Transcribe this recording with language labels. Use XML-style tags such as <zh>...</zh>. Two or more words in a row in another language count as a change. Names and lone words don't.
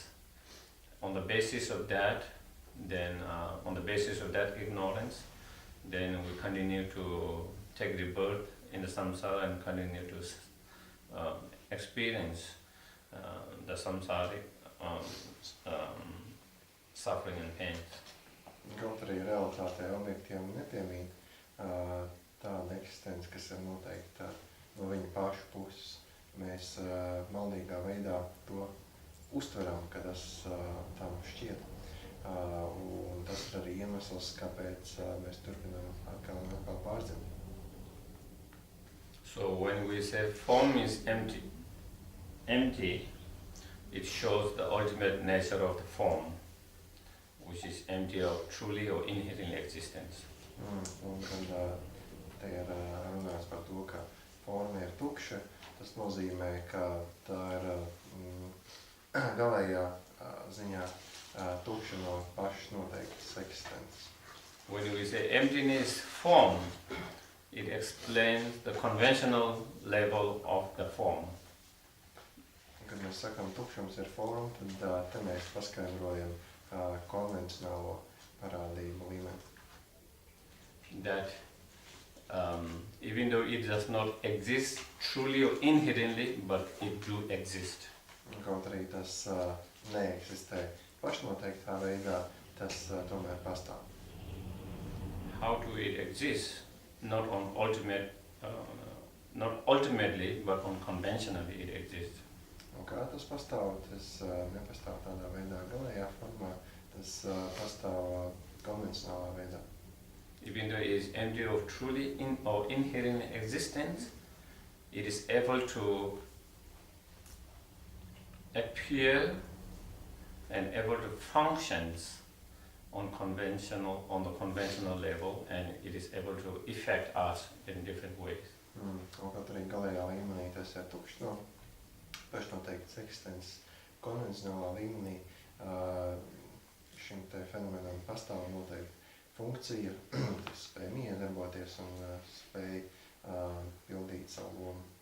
<en>On the basis of that, then on the basis of that ignorance, then we continue to take rebirth in the samsara and continue to experience the samsaric suffering and pain.</en> <lv>Kaut arī realitātē objektiem nepiemīt tāda eksistence, kas ir noteikta no viņa pašu puses. Mēs maldīgā veidā to uztveram, ka tas tam šķiet. Un tas ir arī iemesls, kāpēc mēs turpinām atkal pārdzimt.</lv> <en>So when we say form is empty, it shows the ultimate nature of the form, which is empty of truly or inherent existence.</en> <lv>Un kad te ir runāts par to, ka forma ir tukša, tas nozīmē, ka tā ir galējā ziņā tukša no pašas noteiktas eksistences.</lv> <en>When we say emptiness form, it explains the conventional level of the form.</en> <lv>Kad mēs sakām tukšums ir forma, tad te mēs paskaidrojam konvencionālo parādību līmeni.</lv> <en>That even though it does not exist truly or inherently, but it do exist.</en> <lv>Kaut arī tas neeksistē pašnoteiktā veidā, tas tomēr pastāv.</lv> <en>How do it exist? Not ultimately, but conventionally it exists.</en> <lv>Un kā tas pastāv? Tas nepastāv tādā veidā galējā formā, tas pastāv konvencionālā veidā.</lv> <en>Even though it is empty of truly or inherent existence, it is able to appear and able to function on the conventional level, and it is able to affect us in different ways.</en> <lv>Un kaut arī galējā līmenī tas ir tukšs no pašnoteiktas eksistences. Konvencionālā līmenī šim te fenomenam pastāv noteikti funkcija, tas spēj miedarboties un spēj pildīt savu lomu.</lv>